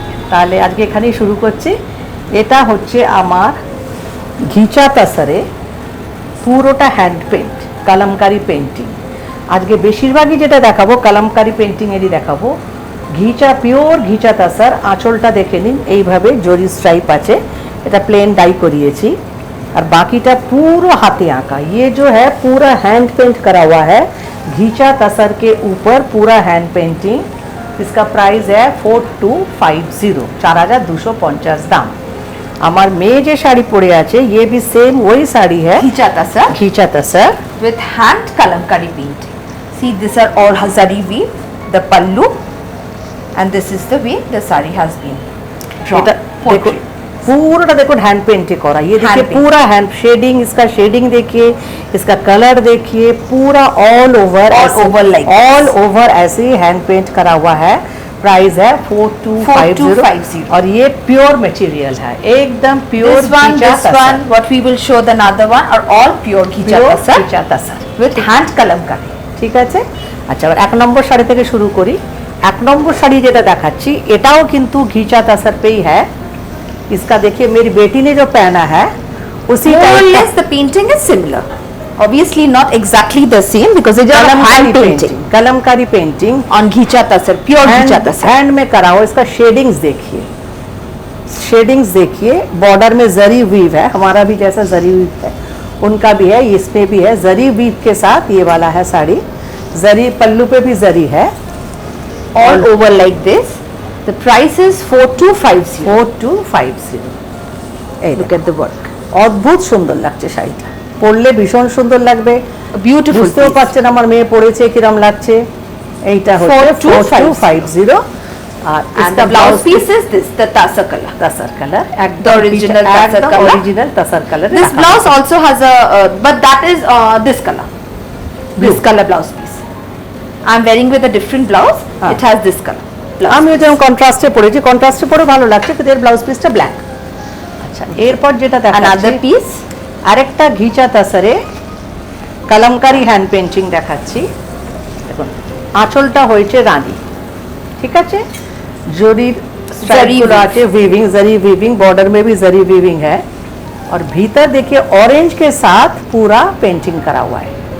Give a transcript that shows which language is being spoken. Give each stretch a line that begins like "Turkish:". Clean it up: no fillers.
Bangla: তাহলে আজকে এখানেই শুরু করছি। এটা হচ্ছে আমার ঘিচা তাসারে পুরোটা হ্যান্ড পেন্ট কলমকারি পেন্টিং। আজকে বেশিরভাগই যেটা দেখাবো কলমকারি পেন্টিংয়েরই দেখাবো। ঘিচা পিওর ঘিচা তাসার। আঁচলটা দেখে নিন, এইভাবে জরি স্ট্রাইপ আছে, এটা প্লেন ডাই করিয়েছি,
Hindi: और बाकीटा पूरा हाथे आंका। ये जो है पूरा हैंड पेंट करा हुआ है घीचा तसर के ऊपर, पूरा हैंड पेंटिंग। इसका प्राइस है 4250, 4250 दाम।
Bangla: আমার মেয়ে যে শাড়ি পরে আছে
Hindi: ये भी सेम वही साड़ी है घीचा तसर
English: with hand kalamkari painting. See, these are all zari weave, the pallu, and this is the way the sari has been drawn.
Hindi: देखो पूरा देखो हैंड पेंट करा। ये देखिए पूरा हैंड शेडिंग, इसका शेडिंग देखिए, इसका कलर देखिए, पूरा ऑल ओवर ऐसे ही हैंड पेंट करा हुआ है। प्राइस है 4250 और ये प्योर मटेरियल है, एकदम pure.
English: This one what we will show, the another one are all pure ghicha tussar with hand kalamkari.
Bangla: ঠিক আছে। আচ্ছা, এবার এক নম্বর শাড়ি থেকে শুরু করি। এক নম্বর শাড়ি যেটা দেখাচ্ছি এটাও কিন্তু ঘিচা তাসার पे ही है।
Hindi: इसका देखिए मेरी बेटी ने जो पहना है उसी
English: more or less the painting is similar, obviously not exactly the same because it is hand painting,
Hindi: Kalamkari painting
English: on ghicha tussar, pure ghicha tussar
Hindi: हैंड में करा हुआ। इसका शेडिंग्स देखिए, बॉर्डर में जरी वीव है, हमारा भी जैसा जरी वीव है उनका भी है, इसमें भी है जरी वीव के साथ। ये वाला है साड़ी, जरी पल्लू पे भी जरी है,
English: all over like this. The price is 4250. 4250। Look at the work.
Bangla: অদ্ভুত সুন্দর লাগছে শাড়িটা, পরলে ভীষণ সুন্দর লাগবে।
English: Beautiful,
Bangla: বুঝতেও পারছেন আমার মেয়ে পরেছে কিরম লাগছে। এইটা হচ্ছে 4250। আর
English: the blouse piece is this, the tasar color.
Bangla: একদম
English: original tasar color। This blouse also has a but that is this color, this color blouse piece. I'm wearing with a different blouse. It has this color।
Bangla: আমি যেমন কন্ট্রাস্টে পরেছি, কন্ট্রাস্টে পরে ভালো লাগছে, কিন্তু এর blouse পিসটা ব্ল্যাক। আচ্ছা, এরপর যেটা দেখাচ্ছি
English: another piece,
Bangla: আরেকটা ঘিচা তাসারে কলমকারি হ্যান্ড পেন্টিং দেখাচ্ছি। দেখুন আঁচলটা হয়েছে রানী, ঠিক আছে, জরির স্ট্রাইপগুলো আছে,
Hindi: वीविंग जरी वीविंग, बॉर्डर में भी जरी वीविंग है, और भीतर देखिए ऑरेंज के साथ पूरा पेंटिंग करा हुआ है।